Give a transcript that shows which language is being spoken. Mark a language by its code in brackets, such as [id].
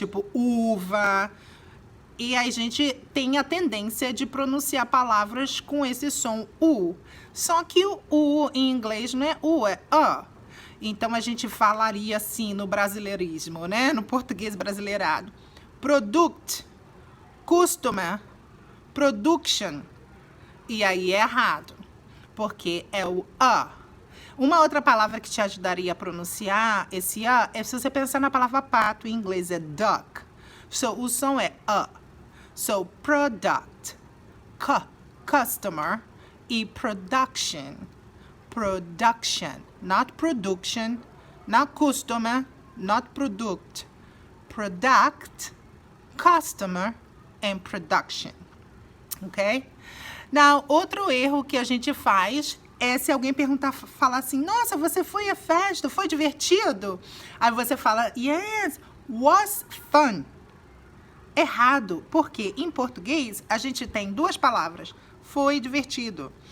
[pt] Tipo uva. E a gente tem a tendência de pronunciar palavras com esse som U. Só que o U em inglês não é U, é A. Então a gente falaria assim no brasileirismo, né? No português brasileirado. [en] Product, customer, production. [pt] E aí é errado, porque é o A. Uma outra palavra que te ajudaria a pronunciar esse A é se você pensar na palavra pato, em inglês é duck. So, o som é A. [en] So, product, customer e production. Production, not production, not customer, not product. Product, customer and production. Ok? [pt] Now, outro erro que a gente faz é se alguém falar assim, nossa, você foi à festa, foi divertido? Aí você fala, [en] yes, was fun. [pt] Errado, porque em português a gente tem duas palavras, foi divertido.